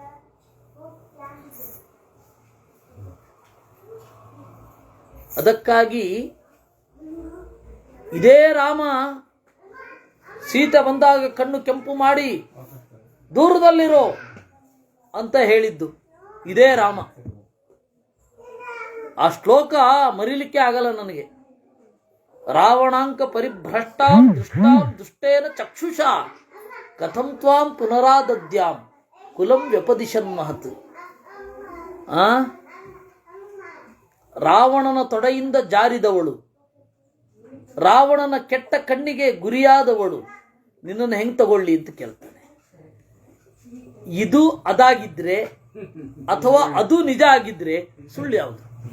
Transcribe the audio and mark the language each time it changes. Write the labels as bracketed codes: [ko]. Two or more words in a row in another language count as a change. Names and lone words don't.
[kn] ಅದಕ್ಕಾಗಿ ಇದೇ ರಾಮ ಸೀತೆ ಬಂದಾಗ ಕಣ್ಣು ಕೆಂಪು ಮಾಡಿ ದೂರದಲ್ಲಿರೋ ಅಂತ ಹೇಳಿದ್ದು ಇದೇ ರಾಮ. ಆ ಶ್ಲೋಕ ಮರಿಲಿಕ್ಕೆ ಆಗಲ್ಲ ನನಗೆ. [sa] ರಾವಣಾಂಕ ಪರಿಭ್ರಷ್ಟಾಂ ದೃಷ್ಟಾಂ ದುಷ್ಟೇನ ಚಕ್ಷುಷ ಕಥಂ ತ್ವಾಂ ಪುನರಾದದ್ಯಾಂ ಕುಲಂ ವ್ಯಪದಿಶನ್ ಮಹತ್. [kn] ರಾವಣನ ತೊಡೆಯಿಂದ ಜಾರಿದವಳು, ರಾವಣನ ಕೆಟ್ಟ ಕಣ್ಣಿಗೆ ಗುರಿಯಾದವಳು ನಿನ್ನನ್ನು ಹೆಂಗ್ ತಗೊಳ್ಳಿ ಅಂತ ಕೇಳ್ತಾನೆ. ಇದು ಅದಾಗಿದ್ರೆ ಅಥವಾ ಅದು ನಿಜ ಆಗಿದ್ರೆ ಸುಳ್ಳು ಯಾವುದು?